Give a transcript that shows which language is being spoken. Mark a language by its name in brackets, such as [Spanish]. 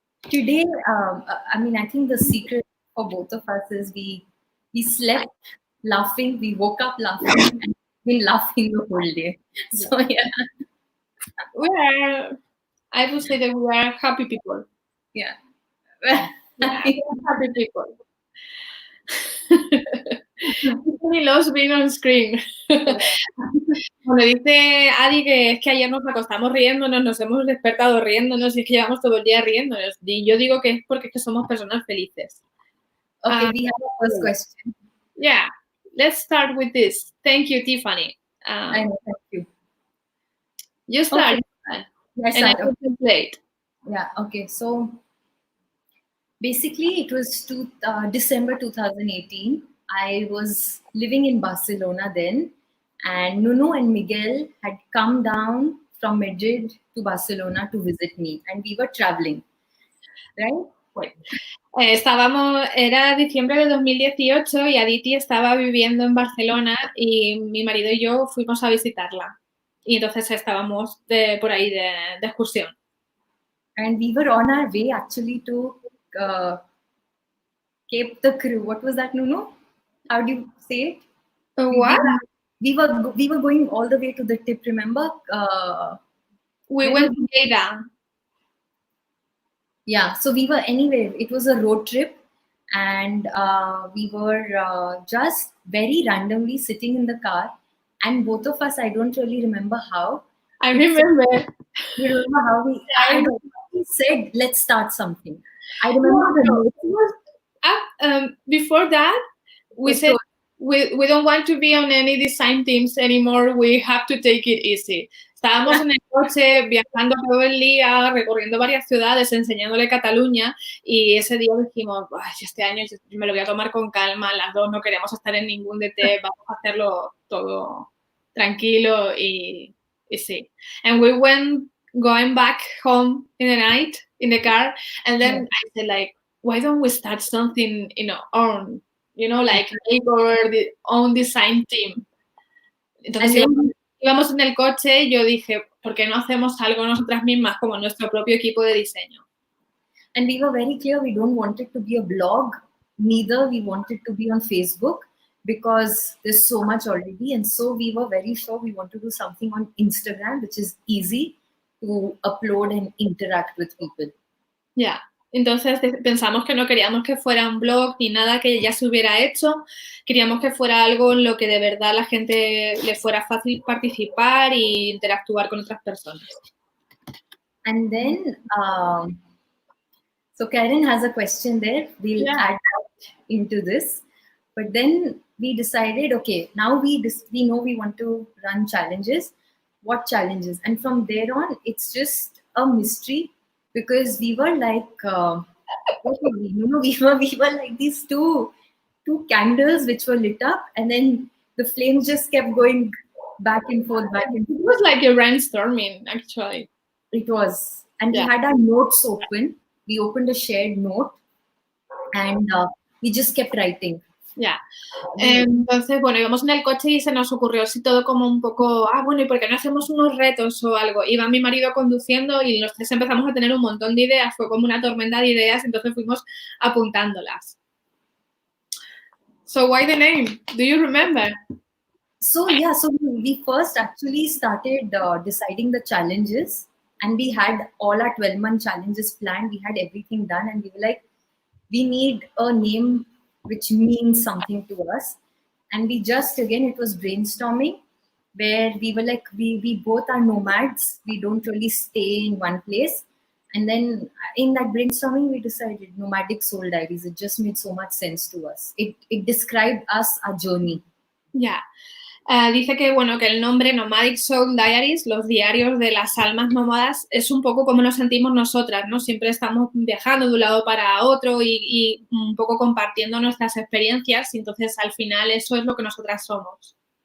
[English] Today, I mean, I think the secret for both of us is we slept laughing, we woke up laughing, and been laughing the whole day. So yeah. I would say that we are happy people. Yeah. Happy people. Tiffany loves being on screen. [Spanish] Bueno, dice Adi que es que ayer nos acostamos riéndonos, nos hemos despertado riéndonos y es que llevamos todo el día riéndonos. Y yo digo que es porque es que somos personas felices. [English] Okay, we have a first question. Yeah, let's start with this. Thank you, Tiffany. I know, thank you. You start. Okay. Yes, and I will translate. Yeah, okay. So basically, it was December 2018. I was living in Barcelona then, and Nuno and Miguel had come down from Madrid to Barcelona to visit me, and we were traveling. right? Wait. [Spanish] Era diciembre de 2018 y Aditi estaba viviendo en Barcelona y mi marido y yo fuimos a visitarla. Y entonces estábamos por ahí de excursión. [English] And we were on our way actually to Cape the Crew. What was that, Nuno? How do you say it? What? We were going all the way to the tip, remember? We went to Lleida. Yeah, so we were, anyway, it was a road trip, and we were just very randomly sitting in the car, and both of us, I don't really remember how. I remember. You remember how we said, let's start something. I remember before that, we said we don't want to be on any design teams anymore. We have to take it easy. [Spanish] Estábamos en el coche viajando todo el día, recorriendo varias ciudades, enseñándole Cataluña, y ese día dijimos, este año yo me lo voy a tomar con calma, las dos no queremos estar en ningún DT, vamos a hacerlo todo tranquilo y sí. [English] And we went going back home in the night in the car, and then I said like, why don't we start something in our own, like make our own design team. [Spanish] Entonces íbamos en el coche y yo dije, ¿por qué no hacemos algo nosotras mismas como nuestro propio equipo de diseño? [English] And we were very clear we don't want it to be a blog, neither we want it to be on Facebook, because there's so much already. And so we were very sure we want to do something on Instagram, which is easy to upload and interact with people. Yeah. [Spanish] Entonces pensamos que no queríamos que fuera un blog ni nada que ya se hubiera hecho, queríamos que fuera algo en lo que de verdad la gente le fuera fácil participar e interactuar con otras personas. [English] And then, so Karen has a question there, we'll add that into this. But then we decided, okay, now we know we want to run challenges. What challenges? And from there on, it's just a mystery, because we were like, we were like these two candles which were lit up, and then the flames just kept going back and forth, back and forth. It was like a brainstorming, actually. It was. And we had our notes open. We opened a shared note, and we just kept writing. [Spanish] Ya. Entonces, bueno, íbamos en el coche y se nos ocurrió así todo como un poco, bueno, ¿y por qué no hacemos unos retos o algo? Iba mi marido conduciendo y los tres empezamos a tener un montón de ideas, fue como una tormenta de ideas, entonces fuimos apuntándolas. [English] So why the name? Do you remember? So yeah, so we first actually started deciding the challenges, and we had all our 12-month challenges planned. We had everything done, and we were like, we need a name which means something to us. And we just, again, it was brainstorming, where we were like, we both are nomads. We don't really stay in one place. And then in that brainstorming, we decided Nomadic Soul Diaries. It just made so much sense to us. It described us, our journey. Yeah. [Spanish] Dice que, bueno, que el nombre Nomadic Soul Diaries, los diarios de las almas nómadas, es un poco como nos sentimos nosotras, ¿no? Siempre estamos viajando de un lado para otro y un poco compartiendo nuestras experiencias, y entonces al final eso es lo que nosotras somos.